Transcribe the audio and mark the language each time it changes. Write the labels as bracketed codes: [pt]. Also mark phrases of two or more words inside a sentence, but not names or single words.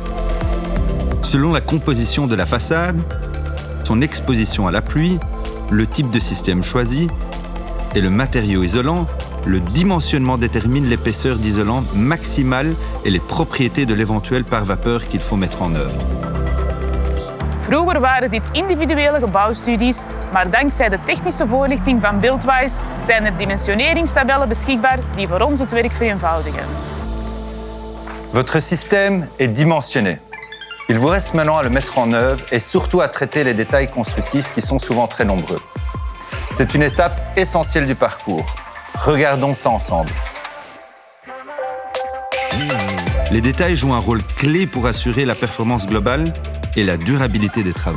[fr] Selon la composition de la façade, son exposition à la pluie, le type de système choisi et le matériau isolant, le dimensionnement détermine l'épaisseur d'isolant maximale et les propriétés de l'éventuel pare-vapeur qu'il faut mettre en œuvre. [nl] Vroeger waren dit individuele gebouwstudies, maar dankzij de technische voorlichting van Buildwise zijn er dimensioneringstabellen beschikbaar die voor ons het werk vereenvoudigen. [fr] Votre système est dimensionné. Il vous reste maintenant à le mettre en œuvre et surtout à traiter les détails constructifs qui sont souvent très nombreux. C'est une étape essentielle du parcours. Regardons ça ensemble. Les détails jouent un rôle clé pour assurer la performance globale et la durabilité des travaux.